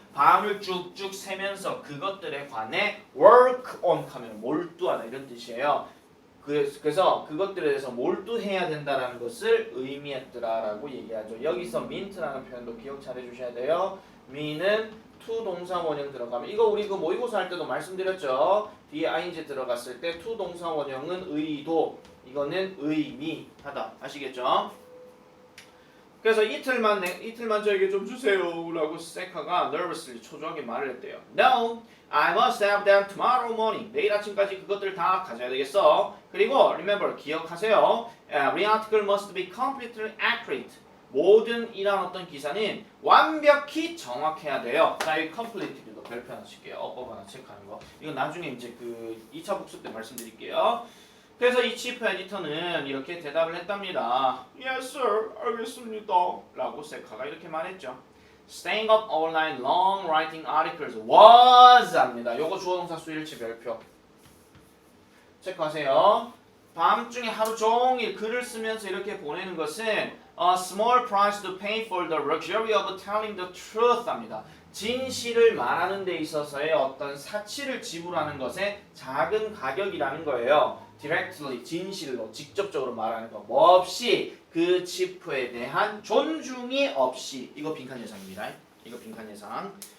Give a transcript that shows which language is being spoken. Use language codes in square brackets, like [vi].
[ko] 밤을 쭉쭉 새면서 그것들에 관해 work on 하면 몰두하다 이런 뜻이에요. 그래서 그것들에 대해서 몰두해야 된다는 것을 의미했더라라고 얘기하죠. 여기서 mint라는 표현도 기억 잘 해주셔야 돼요. me는 to 동사 원형 들어가면 이거 우리 그 모의고사 할 때도 말씀드렸죠. 뒤에 ing 들어갔을 때 to 동사 원형은 의도, 이거는 의미하다. 아시겠죠? 그래서 이틀만 저에게 좀 주세요라고 세카가 nervously 초조하게 말을 했대요. [en] No, I must have them tomorrow morning. [ko] 내일 아침까지 그것들 다 가져야 되겠어. 그리고 remember 기억하세요. [en] Every article must be completely accurate. [ko] 모든 이런 어떤 기사는 완벽히 정확해야 돼요. 자, 이 complete도 별표 하나 칠게요. 어법 하나 체크하는 거. 이건 나중에 이제 그 2차 복습 때 말씀드릴게요. 그래서 이 치프 에디터는 이렇게 대답을 했답니다. [en] Yes, sir. 알겠습니다. [ko] 라고 세카가 이렇게 말했죠. [en] Staying up all night long writing articles was 합니다. [ko] 요거 주어동사 수일치 별표. 체크하세요. 밤중에 하루 종일 글을 쓰면서 이렇게 보내는 것은 [en] a small price to pay for the luxury of telling the truth 합니다. [ko] 진실을 말하는 데 있어서의 어떤 사치를 지불하는 것의 작은 가격이라는 거예요. directly 진실로 직접적으로 말하는 거 뭐 없이 그 치프에 대한 존중이 없이 이거 빈칸 예상입니다. 이거 빈칸 예상.